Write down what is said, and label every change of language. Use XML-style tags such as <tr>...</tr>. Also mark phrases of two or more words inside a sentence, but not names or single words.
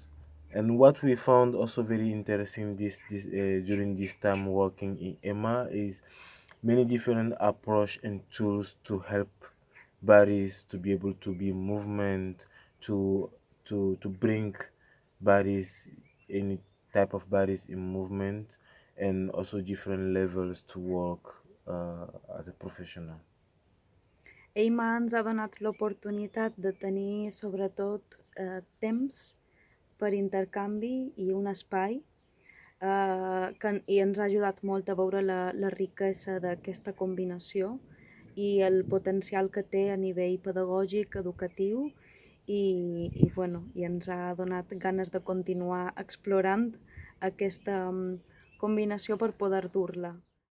<en>And what we found also very interesting during this time working in Emma is many different approach and tools to help bodies to be able to be movement to to bring bodies, any type of bodies in movement, and also different levels to work as a professional.</en> <ca>Eima ens ha donat l'oportunitat de tenir sobretot temps per intercanvi i un espai i ens ha ajudat molt a veure la riquesa d'aquesta combinació i el potencial que té a nivell pedagògic, educatiu i ens ha donat ganes de continuar explorant aquesta combinació per poder dur-la.</ca>